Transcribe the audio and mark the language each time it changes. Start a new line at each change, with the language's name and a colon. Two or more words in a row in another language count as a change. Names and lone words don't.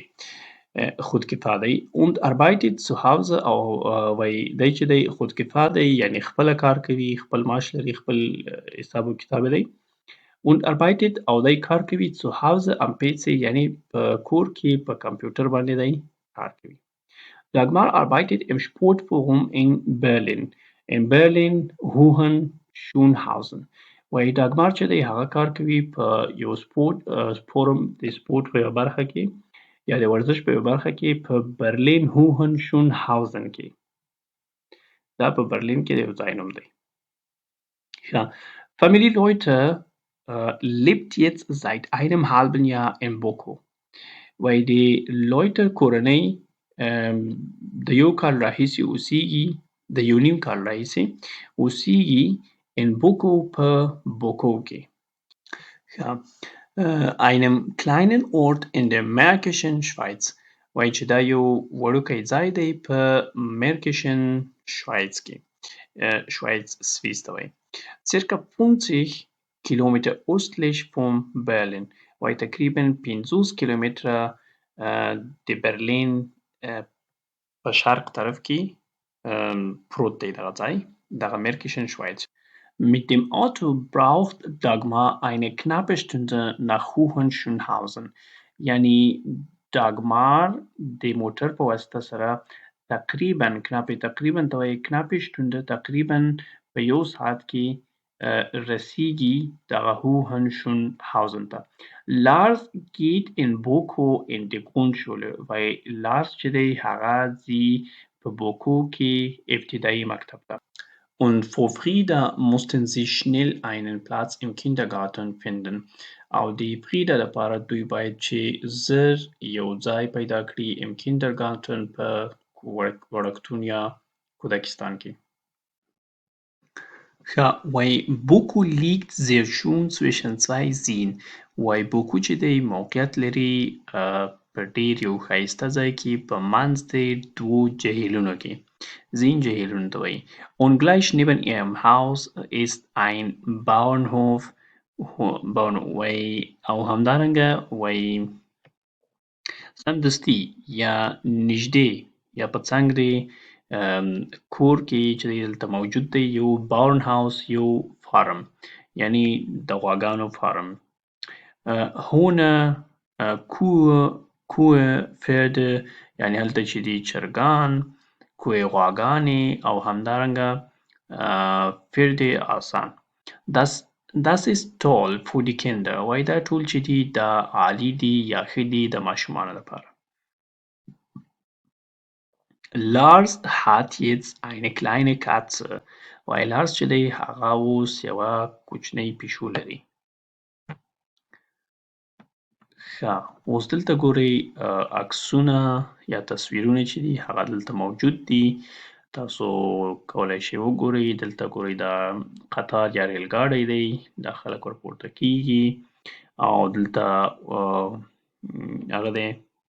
Pashto: خودکفا دی.
German: Und arbeitet zu Hause
Pashto: او وایي دی چې دی خودکفا دی یعنې خپله کار کوي، خپل معاش لري، خپل حساب و کتاب دی.
German: Und arbeitet
Pashto: او دی کار کوي
German: zu Hause am PC
Pashto: یعنې په کور کې په کمپیوټر باندې دی کار کوي.
German: Dagmar arbeitet im Sportforum in Berlin. In Berlin Hohenschönhausen.
Pashto: وایي ډاګمار چې دی هغه کار کوي په یو فورم د سپورټ په یوه برخه کې یا د ورزش په یوه برخه کې په برلین هوهنشونهاوزن کې. دا په برلین کې د یو ځای نوم دی. ښه.
German: Familie Leute lebt jetzt seit einem halben Jahr in Boko.
Pashto: وایي د لویتر کورنۍ د یو کال راهیسې اوسیږي، د یو نیم کال راهیسې اوسیږي
German: in Boko
Pashto: په بوکو کې.
German: einem kleinen Ort in der Märkischen Schweiz.
Pashto: وایي چې دا یو وړوکی ځای دی په Märkischen Schweiz کې. Schweiz سویس ته وایي.
German: circa 50 Kilometer östlich von Berlin.
Pashto: وایي تقریبا 50 کیلومتره د برلین په شرق طرف کې پروت دی دغه ځای، دغه Märkischen Schweiz.
German: Mit dem Auto braucht Dagmar eine knappe Stunde nach Hohenschönhausen.
Pashto: یعنې Dagmar د موټر په واسطه سره تقریبا ته وایي
German: knappe Stunde
Pashto: تقریبا په یو ساعت کې رسیږي دغه Hohenschönhausen ته.
German: Lars geht in Boko in die Grundschule.
Pashto: وایي Lars چې دی هغه ځي په بوکو کې ابتدایي مکتب ته.
German: Und für Frieda mussten sie schnell einen Platz im Kindergarten finden.
Pashto: او د فریدا لپاره دوی باید چې زر یو ځای پیدا کړي
German: im Kindergarten
Pashto: په وړکتون یا کودکستان کې. ښه وایي
German: بوکو لیکت sehr schön zwischen zwei Seen.
Pashto: وایي بوکو چې دی موقعیت لري په ډېر یو ښایسته ځای کې په منځ د دوو جهیلونو کې. Seen جهیلونو ته وایي.
German: Und gleich neben ihrem Haus ist ein Bauernhof.
Pashto: وایي او همدارنګه وایي سمدستي یا نږدې یا په څنګ د کور کې چې دی دلته موجود دی یو
German: Bauern Haus
Pashto: یو فارم یعنی د غواګانو فارم.
German: Hühner Kühe Pferde
Pashto: یعنی هلته چې دی چرګان کوه غواګانې او همدارنګه فرده آسان.
German: Das ist toll für die Kinder.
Pashto: وایي دا ټول چې دي دا عالي دي یا ښه دي د ماشومانو لپاره.
German: Lars hat jetzt eine kleine Katze.
Pashto: وایي لارس چې دی هغه اوس یوه کوچنۍ پیشو لري. ښه اوس دلته ګورئ عکسونه یا تصویرونه چې دي هغه دلته موجود دي. تاسو کولی شئ وګورئ دلته ګورئ دا قطار یا ریل ګاډی دی دا خلک ورپورته کیږي او دلته هغه دی